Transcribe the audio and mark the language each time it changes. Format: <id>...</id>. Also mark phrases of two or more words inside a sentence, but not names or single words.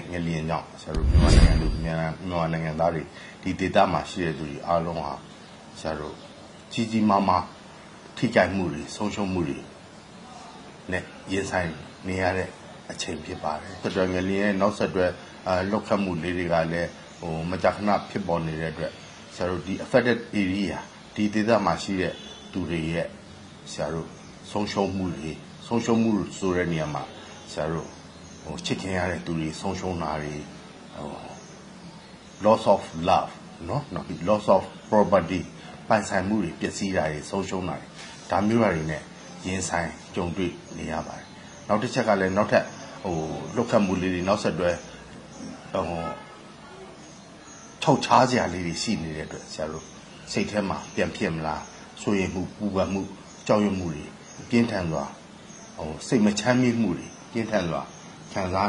<my>ငလျင်ကြောင့်ဆရာတို့မြန်မာနိုင်ငံလူမြန်မာနိုင်ငံသားတွေဒီဒေသမှာရှိတဲ့သူတွေအားလုံးဟာဆရာတို့ကြီး ကြီးမားမားထိကြိုက်မှုတွေဆုံးရှုံးမှုတွေနဲ့ရင်ဆိုင်နေရတဲ့အချိန်ဖြစ်ပါတယ်။တော်ငလျင်ရဲ့နောက်ဆက်တွဲလောက်ခတ်မှုလေးတွေကလည်းမကြာခဏဖြစ်ပေါ်နေတဲ့အတွက်ဆရာတို့ဒီ</my> <en>affected area</en> <my>ဒီဒေသမှာရှိတဲ့သူတွေရဲ့ဆရာတို့ဆုံးရှုံးမှုဆိုတဲ့နေရာမှာဆရာတို့ချစ်ခင်ရတဲ့သူတွေဆုံးရှုံးတာတွေ</my> <en>loss of love</en> <my>နော်</my> <en>loss of property</en> <my>ပိုင်ဆိုင်မှုတွေပျက်စီးတာတွေဆုံးရှုံးတာတွေဒါမျိုးတွေနဲ့ရင်ဆိုင်ကြုံတွေ့နေရပါတယ်နောက်တစ်ချက်ကလည်းနောက်ထပ်လွတ်ခတ်မှုလေးတွေနောက်ဆက်တွဲထောက်ချစရာလေးတွေရှိနေတဲ့ အတွက်ဆရာတို့စိတ်ထဲမှာပြန်ဖြစ်မလားဆိုရင်မှုပူပန်မှုကြောက်ရွံ့မှုတွေပြင်းထန်စွာစိတ်မချမ်းမြေ့မှုတွေပြင်းထန်စွာခံစား</my>